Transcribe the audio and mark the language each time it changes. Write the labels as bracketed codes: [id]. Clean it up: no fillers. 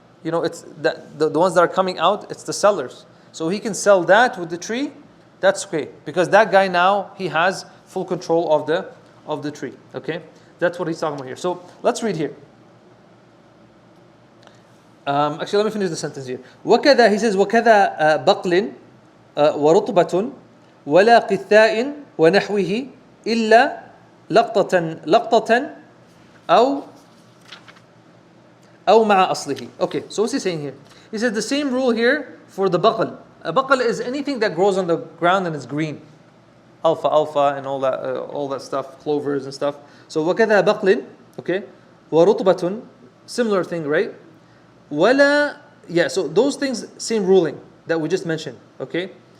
[en] It's that the ones that are coming out, it's the sellers. So he can sell that with the tree. That's okay, because that guy now he has full control of the tree. Okay, that's what he's talking about here. So let's read here. Actually, let me finish the sentence here. [ar] وكذا, [en] he says, [ar] وكذا بقل ورطبة ولا قثاء ونحوه إلا لقطة أو مع أصله. [en] Okay, so what's he saying here? He says the same rule here for the baql. A baql is anything that grows on the ground and is green. Alpha and all that stuff, clovers and stuff. So [ar] وكذا بقل, [en] okay, ورطبة, similar thing, right? ولا, so those things, same ruling that we just mentioned, okay?